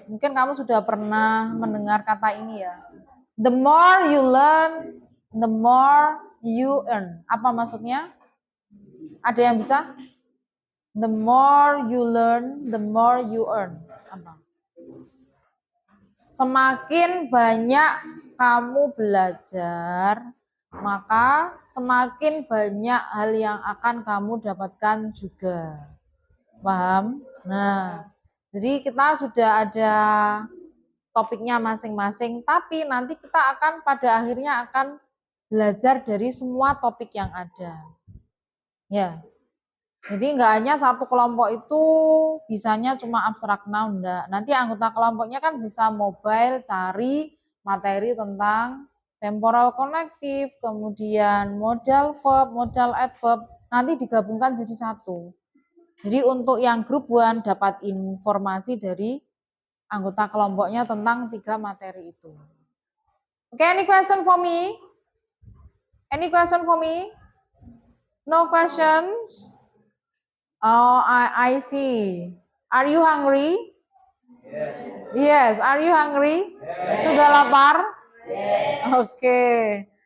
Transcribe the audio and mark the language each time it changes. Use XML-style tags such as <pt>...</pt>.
<id>Mungkin kamu sudah pernah mendengar kata ini ya.</id> <en>The more you learn, the more you earn.</en> <id>Apa maksudnya? Ada yang bisa?</id> <en>The more you learn, the more you earn.</en> <id>Apa? Semakin banyak kamu belajar, maka semakin banyak hal yang akan kamu dapatkan juga. Paham? Nah, jadi kita sudah ada topiknya masing-masing, tapi nanti kita akan pada akhirnya akan belajar dari semua topik yang ada. Ya. Jadi enggak hanya satu kelompok itu bisanya cuma abstrak noun, enggak. Nanti anggota kelompoknya kan bisa mobile cari materi tentang temporal connective, kemudian modal verb, modal adverb, nanti digabungkan jadi satu. Jadi untuk yang grup 1 dapat informasi dari anggota kelompoknya tentang 3 materi itu.</id> <en>Okay, any question for me? Any question for me? No questions? Oh, I see. Are you hungry? Yes. Yes, are you hungry? Yes.</en> <id>Sudah lapar?</id> <en>Yes. Okay.</en>